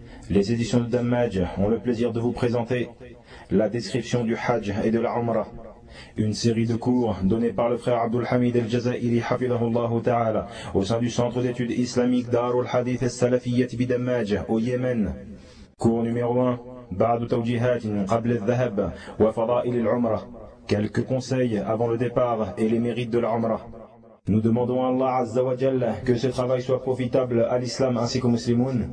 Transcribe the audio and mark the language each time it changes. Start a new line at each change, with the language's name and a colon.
French: Les éditions de Damaj ont le plaisir de vous présenter la description du Hajj et de la Umrah, une série de cours donnés par le frère Abdul Hamid al-Jazairi hafidhahullah ta'ala au sein du centre d'études islamiques Darul Hadith al-Salafiyyat bi-Damaj au Yémen. Cours numéro 1,
Arabic: بعد توجيهات قبل الذهب وفضائل العمرة.
French: Quelques conseils avant le départ et les mérites de la Umrah. Nous demandons à Allah Azza wa Jalla que ce travail soit profitable à l'islam ainsi qu'aux musulmans.